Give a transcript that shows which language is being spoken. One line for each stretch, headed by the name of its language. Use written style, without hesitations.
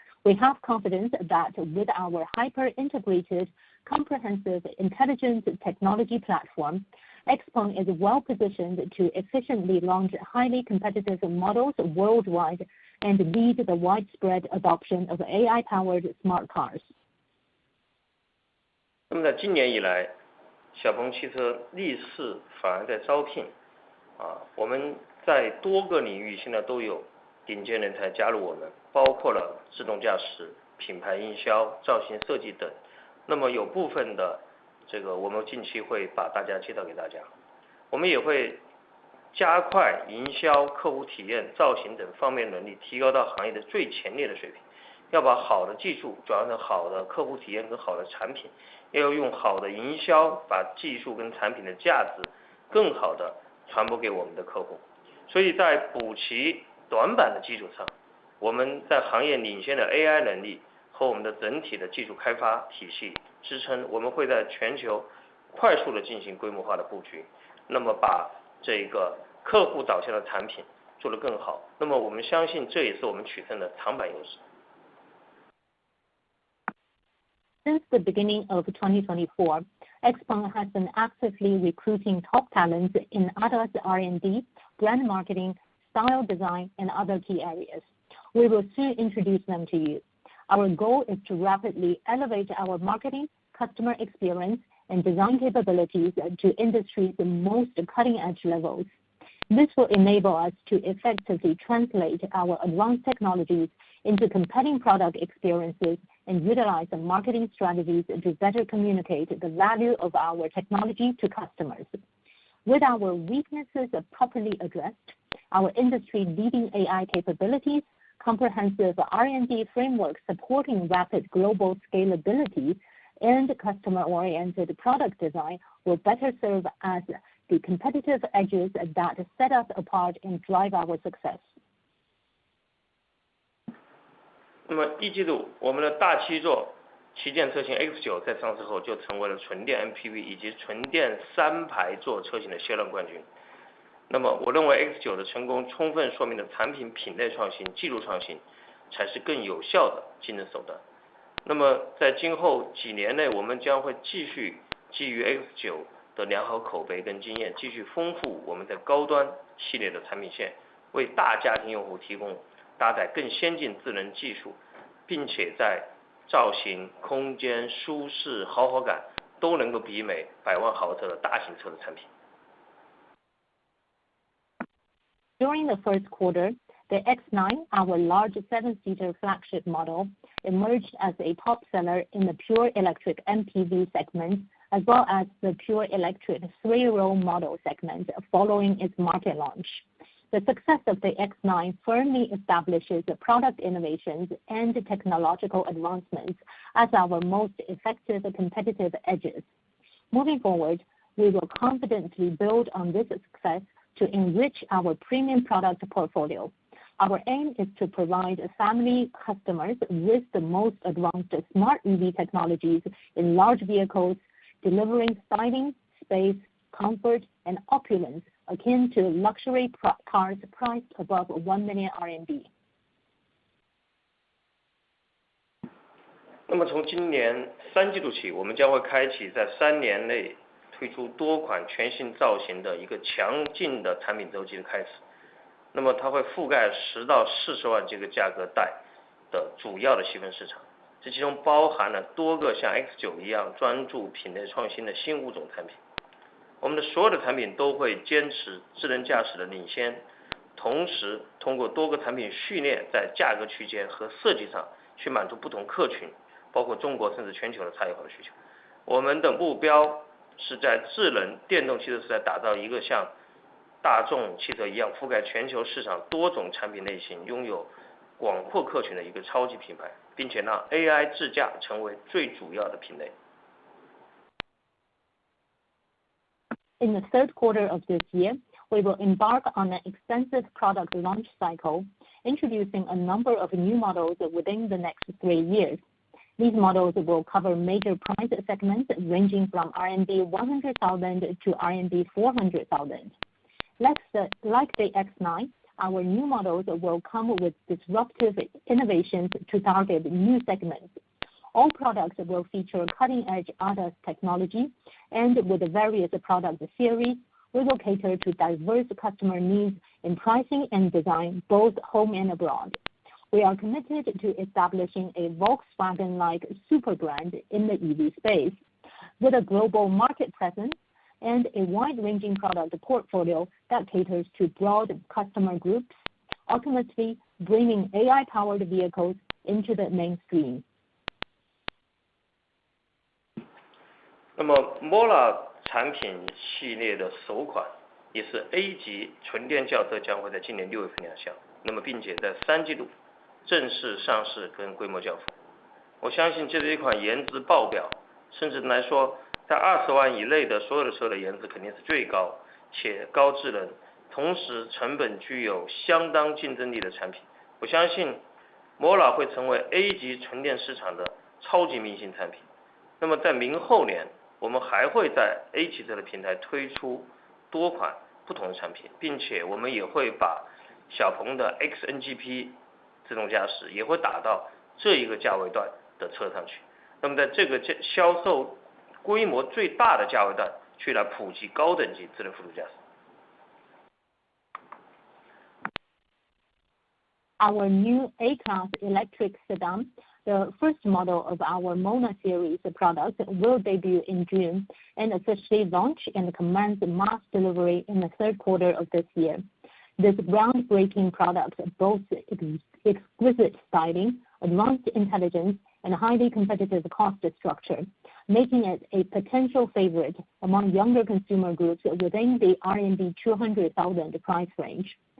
English: We have confidence that with our hyper-integrated, comprehensive intelligent technology platform, Xpeng is well positioned to efficiently launch highly competitive models worldwide and lead the widespread adoption of AI-powered smart cars.
Chinese: 那么在今年以来，小鹏汽车逆势反而在招聘，我们在多个领域现在都有顶尖人才加入我们，包括了自动驾驶、品牌营销、造型设计等。那么有部分的我们近期会把大家介绍给大家，我们也会加快营销、客户体验、造型等方面能力提高到行业的最前列的水平，要把好的技术转换成好的客户体验跟好的产品，要用好的营销把技术跟产品的价值更好的传播给我们的客户。所以在补齐短板的基础上，我们在行业领先的 AI 能力和我们的整体的技术开发体系支撑，我们会在全球快速的进行规模化的布局，那么把这个客户导向的产品做得更好，那么我们相信这也是我们取胜的长板优势。
English: Since the beginning of 2024, Xpeng has been actively recruiting top talents in ADAS R&D, brand marketing, style design, and other key areas. We will soon introduce them to you. Our goal is to rapidly elevate our marketing, customer experience, and design capabilities to industry's most cutting-edge levels. This will enable us to effectively translate our advanced technologies into compelling product experiences and utilize the marketing strategies to better communicate the value of our technology to customers. With our weaknesses properly addressed, our industry-leading AI capabilities, comprehensive R&D framework supporting rapid global scalability, and customer-oriented product design will better serve as the competitive edges that set us apart and drive our success.
Chinese: 那么一季度，我们的大七座旗舰车型 X9 在上市后就成为了纯电 MPV 以及纯电3排座车型的销量冠军。那么我认为 X9 的成功充分说明了产品品类创新、技术创新才是更有效的竞争手段。那么在今后几年内，我们将会继续基于 X9 的良好口碑跟经验，继续丰富我们在高端系列的产品线，为大家庭用户提供搭载更先进智能技术，并且在造型、空间、舒适、豪华感都能够媲美100万豪车的大型车的产品。
English: During the first quarter, the X9, our large 7-seater flagship model, emerged as a top seller in the pure electric MPV segment, as well as the pure electric 3-row model segment following its market launch. The success of the X9 firmly establishes the product innovations and technological advancements as our most effective competitive edges. Moving forward, we will confidently build on this success to enrich our premium product portfolio. Our aim is to provide family customers with the most advanced smart EV technologies in large vehicles, delivering styling, space, comfort, and opulence akin to luxury cars priced above 1 million RMB.
Chinese: 那么从今年3季度起，我们将会开启在3年内推出多款全新造型的一个强劲的产品周期的开始。那么它会覆盖10到40万这个价格带的主要的细分市场，这其中包含了多个像 X9 一样专注品类创新的新物种产品。我们的所有的产品都会坚持智能驾驶的领先，同时通过多个产品序列在价格区间和设计上去满足不同客群，包括中国甚至全球的差异化的需求。我们的目标是在智能电动汽车时代打造一个像大众汽车一样覆盖全球市场多种产品类型，拥有广阔客群的一个超级品牌，并且让 AI 智驾成为最主要的品类。
English: In the third quarter of this year, we will embark on an extensive product launch cycle, introducing a number of new models within the next 3 years. These models will cover major price segments ranging from RMB 100,000 to RMB 400,000. Like the X9, our new models will come with disruptive innovations to target new segments. All products will feature cutting-edge ADAS technology, and with the various product series, we will cater to diverse customer needs in pricing and design, both home and abroad. We are committed to establishing a Volkswagen-like super brand in the EV space, with a global market presence and a wide-ranging product portfolio that caters to broad customer groups, ultimately bringing AI-powered vehicles into the mainstream.
Chinese: 那么 Mola 产品系列的首款也是 A 级纯电轿车将会在今年6月份亮相，那么并且在3季度正式上市跟规模交付。我相信这是一款颜值爆表，甚至来说在20万以内的所有的车的颜值肯定是最高且高智能，同时成本具有相当竞争力的产品。我相信 Mola 会成为 A 级纯电市场的超级明星产品。那么在明后年，我们还会在 A 汽车的平台推出多款不同的产品，并且我们也会把小鹏的 XNGP 自动驾驶也会打到这一个价位段的车上去。那么在这个销售规模最大的价位段去来普及高等级智能辅助驾驶。
English: Our new A-Class electric sedan, the first model of our Mona series products, will debut in June and officially launch and commence mass delivery in the third quarter of this year. This groundbreaking product boasts exquisite styling, advanced intelligence, and highly competitive cost structure, making it a potential favorite among younger consumer groups within the RMB 200,000 price range.